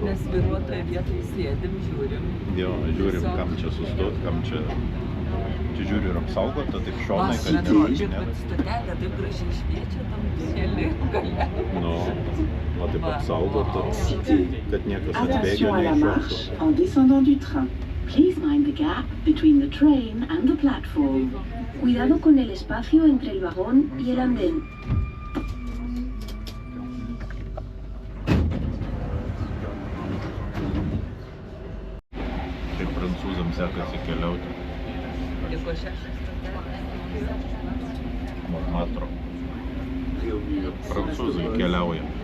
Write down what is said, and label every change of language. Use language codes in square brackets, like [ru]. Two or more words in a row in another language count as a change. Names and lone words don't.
[lt] Nes vairuotoje vietoje sėdim, žiūrim. Jo, žiūrim, Tiesiog. kam čia sustot, kam čia... Čia žiūri ir apsaugota, taip šonai, kad Metro, ne. žiūrėk, kad stotelė taip gražiai šviečia tam tunelį gale. Nu, o taip Va. apsaugota, kad niekas atbėgio [fr] Attention à la marche [lt] neiššoktų. [fr] en descendant du train. [en] Please mind the gap between the train and the platform. [es] Cuidado con el espacio entre el vagón y el andén. [lt] Kaip prancūzams sekasi keliauti Liko 6 stotelės. Montmartre. Prancūzai keliauja.